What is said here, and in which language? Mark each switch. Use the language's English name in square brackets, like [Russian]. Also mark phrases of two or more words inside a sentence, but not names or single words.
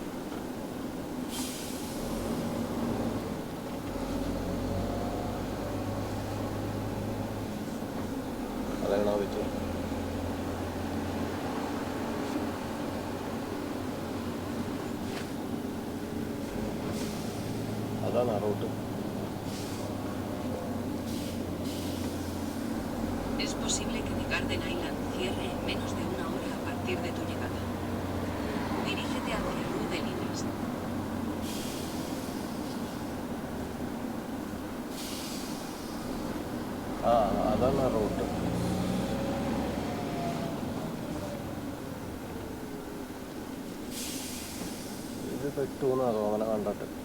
[Malayalam] അതെങ്ങനെ പറ്റും? അതാണ് ആ റൂട്ട്. [Spanish] Es posible que The Garden Island cierre en menos de una hora a partir de tu llegada. Dirígete hacia Rue de Lillis. [Malayalam] ആ അതാണ് ആ റൂട്ട്. ഇത് പെട്ടൂന്നാ തോന്നണ കണ്ടിട്ട്.